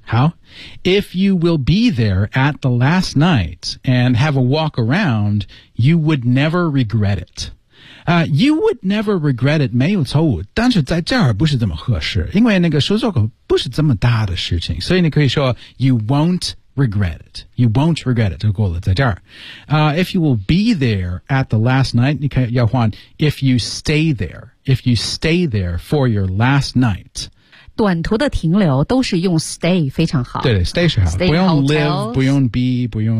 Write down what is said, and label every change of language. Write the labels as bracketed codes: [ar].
[en] 好 If you will be there at the last night and have a walk around you would never regret ityou would never regret it, [zh] 没有错误。但是在这儿不是这么合适。因为那个说错口不是这么大的事情。所以你可以说 [en] you won't regret it. You won't regret it, [zh] 就够了在这儿。 [en] If you will be there at the last night, [zh] 你可以要换 [en] if you stay there for your last night. [zh] 短途的停留都是用 stay 非常好。对 ，stay 是好， [en] stay [zh] 不用 live， 不用 be， 不用